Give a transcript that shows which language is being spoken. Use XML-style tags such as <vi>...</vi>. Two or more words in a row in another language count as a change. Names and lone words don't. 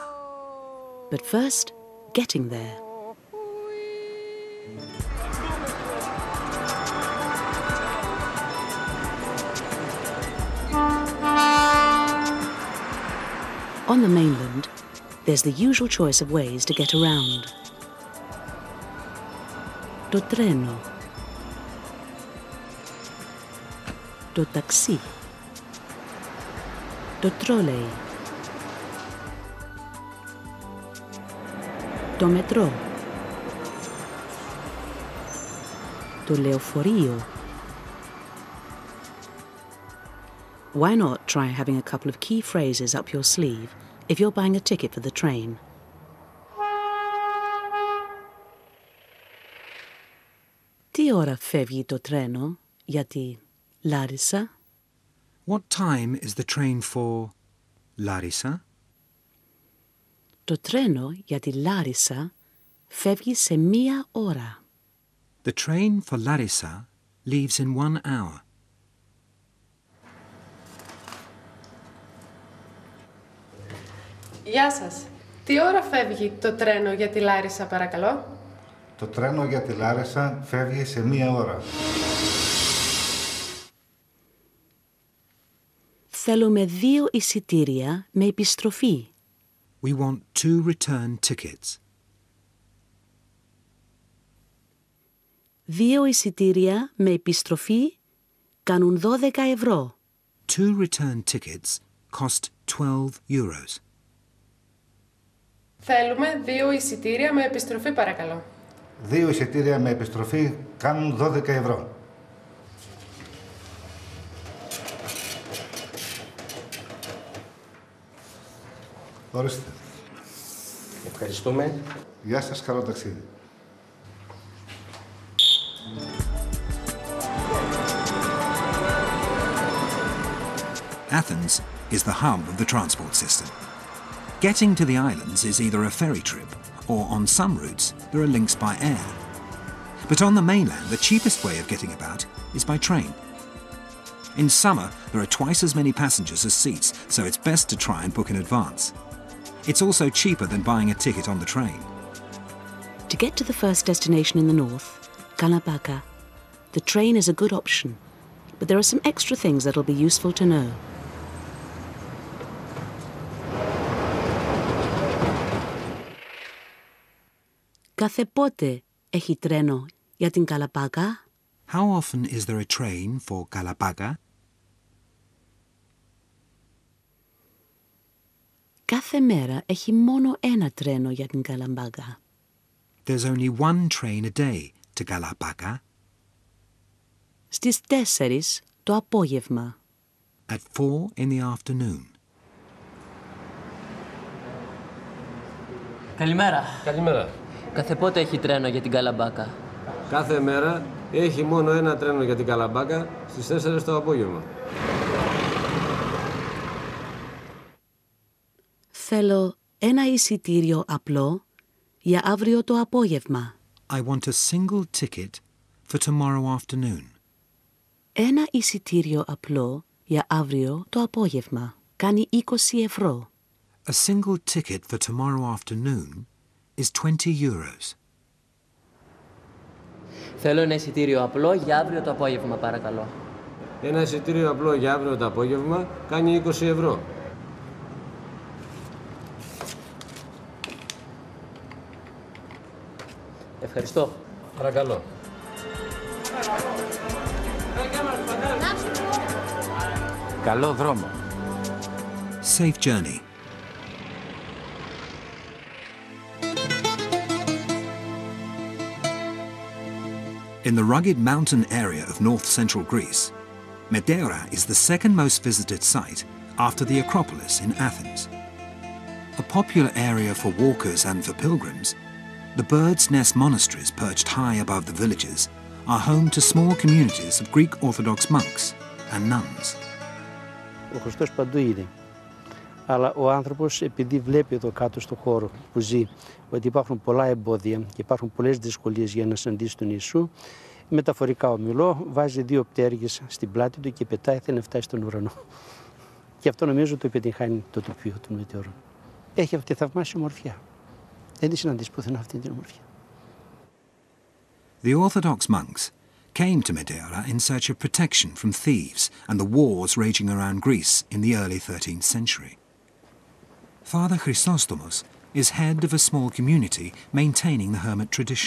<en>But first, getting there. On the mainland, there's the usual choice of ways to get around.</en> <el>Το τρένο, το ταξί, το τρόλεϊ, το μετρό, το λεωφορείο.</el> <en>Why not try having a couple of key phrases up your sleeve if you're buying a ticket for the train?</en> <el>Τι ώρα φεύγει το τρένο για τη Λάρισα?</el> <en>What time is the train for Larissa?</en> <el>Το τρένο για τη Λάρισα φεύγει σε 1 ώρα.</el> <en>The train for Larissa leaves in 1 hour.</en> <el>Γεια σας. Τι ώρα φεύγει το τρένο για τη Λάρισα, παρακαλώ? Το τρένο για τη Λάρισα φεύγει σε 1 ώρα. Θέλουμε 2 εισιτήρια με επιστροφή.</el> <en>We want 2 return tickets.</en> <el>2 εισιτήρια με επιστροφή κάνουν 12 ευρώ.</el> <en>2 return tickets cost 12 euros.</en> <el>Θέλουμε 2 εισιτήρια με επιστροφή, παρακαλώ. 2 εισιτήρια με επιστροφή κάνουν 12 ευρώ. Ορίστε. Ευχαριστούμε. Γεια σας, καλό ταξίδι.</el> <en>Athens is the hub of the transport system. Getting to the islands is either a ferry trip, or on some routes there are links by air. But on the mainland, the cheapest way of getting about is by train. In summer, there are twice as many passengers as seats, so it's best to try and book in advance. It's also cheaper than buying a ticket on the train. To get to the first destination in the north, Kalabaka, the train is a good option, but there are some extra things that'll be useful to know.</en> <el>Κάθε πότε έχει τρένο για την Καλαμπάκα?</el> <en>How often is there a train for Kalabaka?</en> <el>Κάθε μέρα έχει μόνο 1 τρένο για την Καλαμπάκα.</el> <en>There's only 1 train a day to Kalabaka.</en> <el>Στις 4 το απόγευμα.</el> <en>At 4 in the afternoon.</en> <el>Καλημέρα. Καλημέρα. Κάθε πότε έχει τρένο για την Καλαμπάκα? Κάθε μέρα έχει μόνο 1 τρένο για την Καλαμπάκα στις 4 το απόγευμα. Θέλω 1 εισιτήριο απλό για αύριο το απόγευμα.</el> <en>I want a single ticket for tomorrow afternoon.</en> <el>1 εισιτήριο απλό για αύριο το απόγευμα. Κάνει 20 ευρώ.</el> <en>A single ticket for tomorrow afternoon is 20 euros.</en> <el>Θέλω 1 εισιτήριο απλό για αύριο το απόγευμα, παρακαλώ. 1 εισιτήριο απλό για αύριο το απόγευμα κάνει 20 ευρώ. Ευχαριστώ. Παρακαλώ. Καλό δρόμο.</el> <en>Safe journey. In the rugged mountain area of north-central Greece, Medeira is the second most visited site after the Acropolis in Athens. A popular area for walkers and for pilgrims, the Bird's Nest monasteries perched high above the villages are home to small communities of Greek Orthodox monks and nuns.</en> <el>Ο Χριστός παντού είναι. Αλλά ο άνθρωπος, επειδή βλέπει εδώ κάτω στον χώρο που ζει ότι υπάρχουν πολλά εμπόδια και υπάρχουν πολλές δυσκολίες για να συναντήσει τον Ιησού, μεταφορικά ομιλώ, βάζει 2 πτέρυγες στην πλάτη του και πετάει, θέλει να φτάσει στον ουρανό. Και αυτό νομίζω το επιτυγχάνει το τοπίο των μετεωρών. Έχει αυτή τη θαυμάσια ομορφιά. Δεν τη συναντήσει πουθενά αυτή την ομορφιά.</el> <en>The Orthodox monks came to Meteora in search of protection from thieves and the wars raging around Greece in the early 13th century. Father Chrysostomos is head of a small community maintaining the hermit tradition.</en>